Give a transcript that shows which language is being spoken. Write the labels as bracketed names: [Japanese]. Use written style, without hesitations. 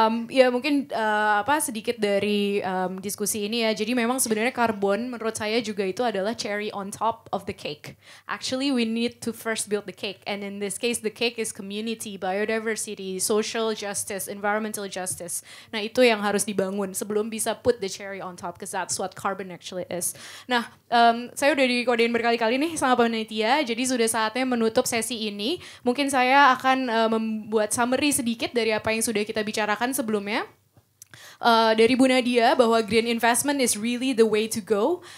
[Indonesian] Ya mungkin sedikit dari diskusi ini ya. Jadi memang sebenarnya karbon menurut saya juga itu adalah [English] cherry on top of the cake. Actually we need to first build the cake, and in this case the cake is community, biodiversity, social justice, environmental justice. [Indonesian] Nah itu yang harus dibangun sebelum bisa [English] put the cherry on top, because that's what carbon actually is. [Indonesian] Nah saya udah dikodein berkali-kali nih sama panitia, jadi sudah saatnya menutup sesi ini. Mungkin saya akan membuat summary sedikit dari apa yang sudah kita bicarakan sebelumnya. Dari Bu Nadia bahwa [English] green investment is really the way to go.